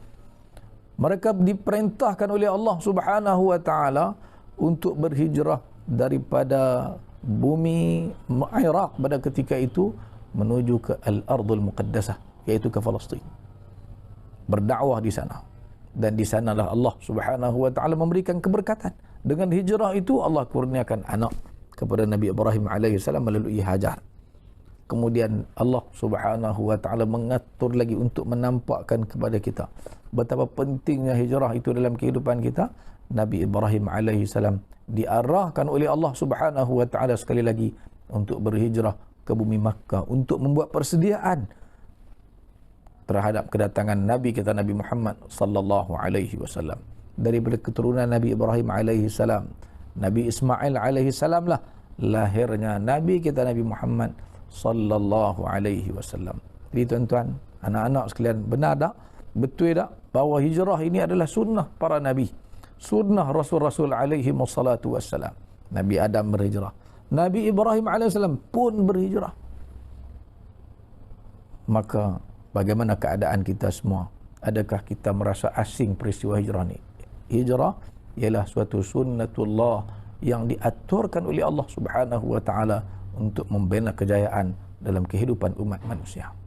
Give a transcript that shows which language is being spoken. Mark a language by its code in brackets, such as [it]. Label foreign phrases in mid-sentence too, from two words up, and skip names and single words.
[ms] Mereka diperintahkan oleh Allah [ar] سبحانه وتعالى [ms] untuk berhijrah daripada bumi Iraq pada ketika itu menuju ke Al-Ardul Muqaddasah, iaitu ke Palestin. Berdakwah di sana. Dan di sanalah Allah [ar] سبحانه وتعالى [ms] memberikan keberkatan. Dengan hijrah itu Allah kurniakan anak kepada Nabi Ibrahim alaihissalam melalui Hajar. Kemudian Allah [ar] سبحانه وتعالى [ms] mengatur lagi untuk menampakkan kepada kita betapa pentingnya hijrah itu dalam kehidupan kita. Nabi Ibrahim alaihissalam diarahkan oleh Allah [ar] سبحانه وتعالى [ms] sekali lagi untuk berhijrah ke bumi Makkah untuk membuat persediaan terhadap kedatangan Nabi kita Nabi Muhammad [ar] صلى الله عليه وسلم. [ms] Daripada keturunan Nabi Ibrahim alaihissalam, Nabi Ismail alaihissalam lah lahirnya Nabi kita Nabi Muhammad [ar] صلى الله عليه وسلم. [ms] Jadi tuan-tuan, anak-anak sekalian, benar tak? Betul tak bahawa hijrah ini adalah sunnah para nabi, sunnah Rasul-Rasul [ar] عليه الصلاة والسلام. [ms] Nabi Adam berhijrah, Nabi Ibrahim alaihissalam pun berhijrah. Maka bagaimana keadaan kita semua? Adakah kita merasa asing peristiwa hijrah ni? Hijrah ialah suatu sunnatullah yang diaturkan oleh Allah [ar] سبحانه وتعالى [ms] untuk membina kejayaan dalam kehidupan umat manusia.